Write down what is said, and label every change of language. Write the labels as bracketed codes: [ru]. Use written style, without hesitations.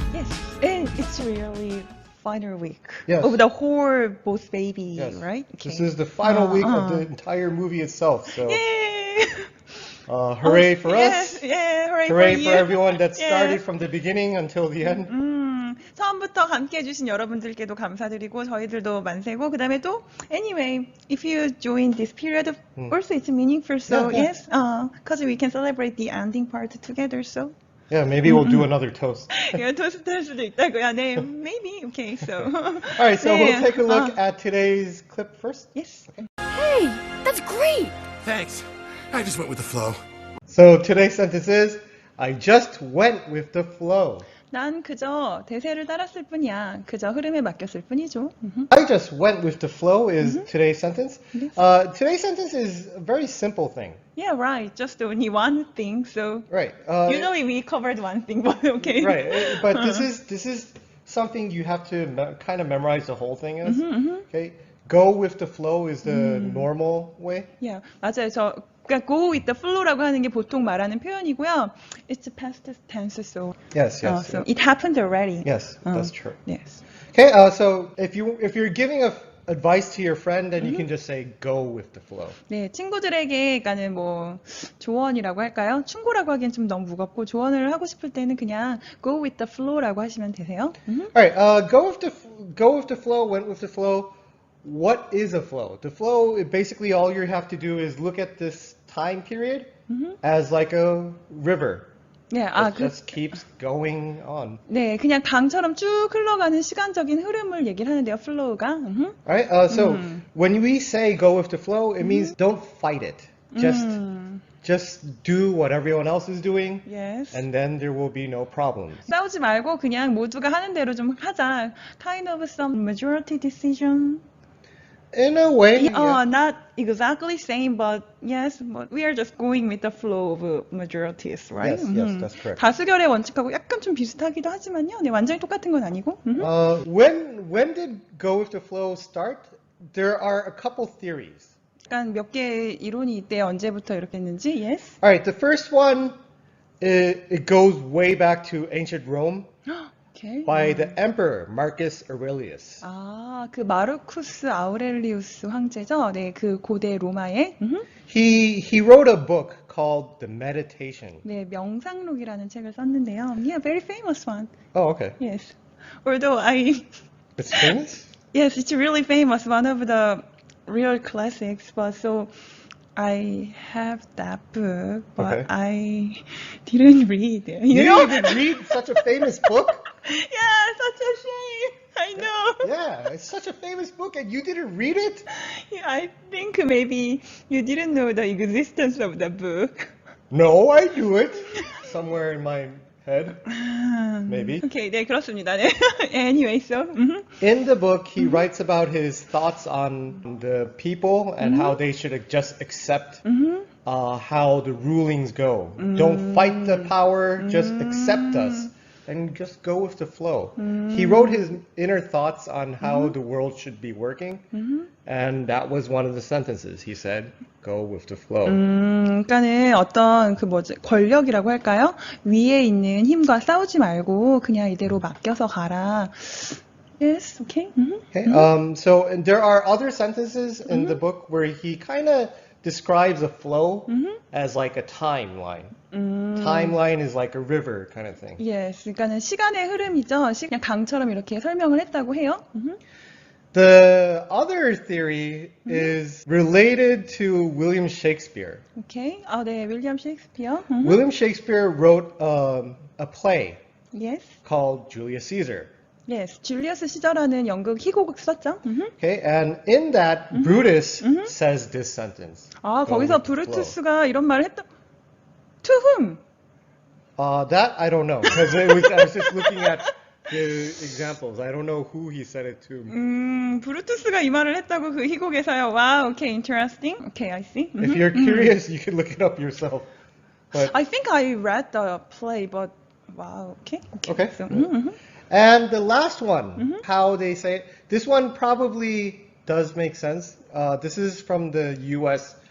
[en] Yes, and it's really final week Yes. of the whole both baby, Yes. right? This is the final week of the entire movie itself. So, Yay! hooray for yes, us. Yeah, hooray, Hooray for for you. everyone that started Yes. from the beginning until the end. [ko] 처음부터 함께 해주신 여러분들께도 감사드리고 저희들도 만세고 그 다음에 또 [en] anyway, if you join this period, also it's meaningful. So Yeah. yes, because we can celebrate the ending part together. So. Yeah, maybe we'll do another toast. [ko] 이거 토스트 할 수도 있다고요. 네, [en] maybe. Okay, so. All right, so we'll take a look at today's clip first. Yes. Okay. Hey, that's great! Thanks. I just went with the flow. So today's sentence is, I just went with the flow. [ko] 난 그저 대세를 따랐을 뿐이야. 그저 흐름에 맡겼을 뿐이죠. [en] I just went with the flow is today's sentence. Yes. Today's sentence is a very simple thing. Yeah, right. Just only one thing. So Right. usually we covered one thing, but okay. Right. But this is something you have to kind of memorize the whole thing as. Okay. Go with the flow is the normal way. Yeah, [ko] 맞아요. 그러니까 [en] go with the flow [ko] 라고 하는 게 보통 말하는 표현이고요. [en] It's past tense, so. Yes. So it happened already. Yes, that's true. Yes. Okay. So if you're giving advice to your friend, then you can just say go with the flow. [ko] 네, 친구들에게, 그러니까는 뭐 조언이라고 할까요? 충고라고 하기엔 좀 너무 무겁고 조언을 하고 싶을 때는 그냥 [en] go with the flow [ko] 라고 하시면 되세요. [en] All right. Go with the flow. Went with the flow. What is a flow? The flow, basically all you have to do is look at this time period as like a river. [ko] 네, [en] It just keeps going on. [ko] 네, 그냥 강처럼 쭉 흘러가는 시간적인 흐름을 얘기를 하는데요, flow가. [en] All right. So when we say go with the flow, it means don't fight it. Just do what everyone else is doing, Yes. and then there will be no problems. [ko] 싸우지 말고 그냥 모두가 하는 대로 좀 하자. [en] Kind of some majority decision. In a way, yeah. Not exactly same, but yes, but we are just going with the flow of majorities, right? Yes, that's correct. [ko] 다수결의 원칙하고 약간 좀 비슷하기도 하지만요. 네, 완전히 똑같은 건 아니고. [en] When did go with the flow start? There are a couple theories. [ko] 약간 몇 개의 이론이 있대 언제부터 이렇게 했는지. [en] Yes. All right, the first one, it goes way back to ancient Rome Okay. by the emperor Marcus Aurelius. [ko] 아, 그 마르쿠스 아우렐리우스 황제죠. 네, 그 고대 로마의. [en] He wrote a book called The Meditation. [ko] 네, 명상록이라는 책을 썼는데요. [en] Yeah, very famous one. Oh, okay. Yes. Although It's famous? yes, it's really famous, one of the real classics, but so I have that book, but Okay. I didn't read it. You You know? didn't read such a famous book? Yeah, such a shame. I know. Yeah, it's such a famous book and you didn't read it? Yeah, I think maybe you didn't know the existence of the book. No, I knew it. Somewhere in my head, maybe. Okay, [ko] 네, 그렇습니다. 네. [en] Anyway, so. In the book, he writes about his thoughts on the people and how they should just accept how the rulings go. Don't fight the power, just accept us and just go with the flow. He wrote his inner thoughts on how the world should be working, and that was one of the sentences. He said, go with the flow. [ko] 그러니까는 어떤 그 뭐지 권력이라고 할까요? 위에 있는 힘과 싸우지 말고 그냥 이대로 맡겨서 가라. [en] Yes, okay. Okay. So and there are other sentences in the book where he kind of describes a flow as like a timeline. Timeline is like a river kind of thing. Yes, [ko] 그러니까는 시간의 흐름이죠. 그냥 강처럼 이렇게 설명을 했다고 해요. [en] The other theory is related to William Shakespeare. Okay. [ko] 아, 네, 윌리엄 셰익스피어. [en] William Shakespeare wrote a play Yes. called Julius Caesar. Yes. [ko] 줄리어스 시저라는 연극 희곡을 썼죠. [en] Okay, and in that, Brutus says this sentence. [ko] 아, [en] Go [ko] 거기서 [en] with the flow. [ko] 브루투스가 이런 말을 했다. [en] To whom? That I don't know, because I was just looking at the examples. I don't know who he said it to. [ko] 브루투스가 이 말을 했다고 그 희곡에서요. [en] Wow, okay, interesting. Okay, I see. If you're curious, you can look it up yourself. But I think I read the play, but wow, okay. Okay. So, and the last one, how they say it. This one probably does make sense. This is from the U.S.